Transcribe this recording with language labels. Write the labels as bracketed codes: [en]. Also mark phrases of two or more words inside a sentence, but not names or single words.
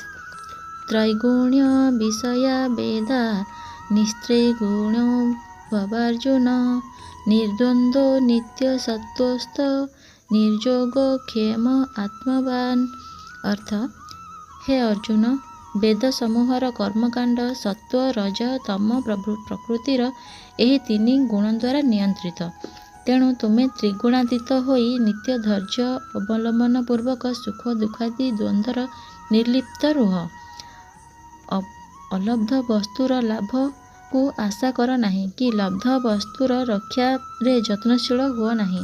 [sa] त्रैगुण्य विषया वेदा निस्त्रैगुण्यो भवार्जुन। निर्द्वन्द्वो नित्यसत्त्वस्थ निर्योगो क्षेम आत्मवान्। [or] ଅର୍ଥ, ହେ ଅର୍ଜୁନ, ବେଦ ସମୂହର କର୍ମକାଣ୍ଡ ସତ୍ୱ ରଜ ତମ ପ୍ରକୃତିର ଏହି ତିନି ଗୁଣ ଦ୍ୱାରା ନିୟନ୍ତ୍ରିତ। ତେଣୁ ତୁମେ ତ୍ରିଗୁଣାତୀତ ହୋଇ ନିତ୍ୟ ଧୈର୍ଯ୍ୟ ଅବଲମ୍ବନ ପୂର୍ବକ ସୁଖ ଦୁଃଖାଦି ଦ୍ୱନ୍ଦ୍ୱର ନିର୍ଲିପ୍ତ ରୁହ। ଅଲବ୍ଧ ବସ୍ତୁର ଲାଭକୁ ଆଶା କର ନାହିଁ କି ଲବ୍ଧ ବସ୍ତୁର ରକ୍ଷାରେ ଯତ୍ନଶୀଳ ହୁଅ ନାହିଁ।